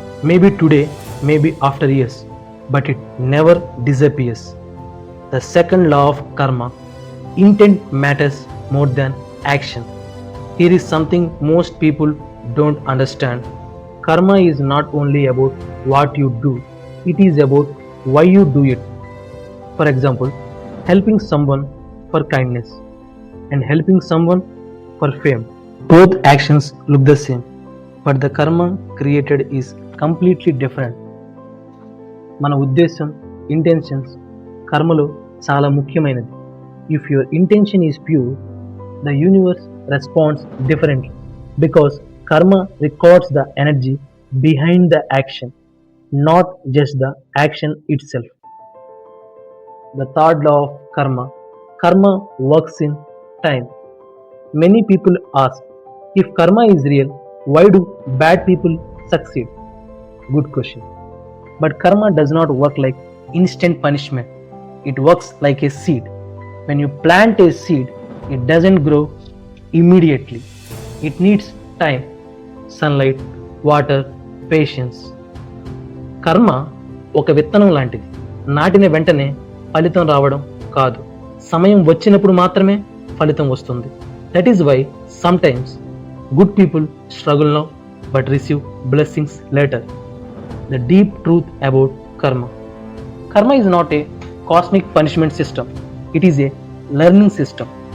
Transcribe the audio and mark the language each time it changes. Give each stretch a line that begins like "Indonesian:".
English: Maybe today, maybe after years, but it never disappears. The second law of karma: intent matters more than action. Here is something most people don't understand. Karma is not only about what you do, it is about why you do it. For example, helping someone for kindness and helping someone for fame. Both actions look the same, but the karma created is completely different.
Telugu: మన ఉద్దేశం, intentions కర్మలో చాలా ముఖ్యమైనది.
English: If your intention is pure, the universe responds differently, because karma records the energy behind the action, not just the action itself. The third law of karma: karma works in time. Many people ask, if karma is real, why do bad people succeed? Good question. But karma does not work like instant punishment. It works like a seed. When you plant a seed, it doesn't grow immediately. It needs time, sunlight, water, patience.
Telugu: కర్మ ఒక విత్తనం లాంటిది. నాటిన వెంటనే ఫలితం రావడం కాదు, సమయం వచ్చినప్పుడు మాత్రమే ఫలితం వస్తుంది.
English: That is why sometimes good people struggle now but receive blessings later. The deep truth about karma: karma is not a cosmic punishment system, it is a learning system.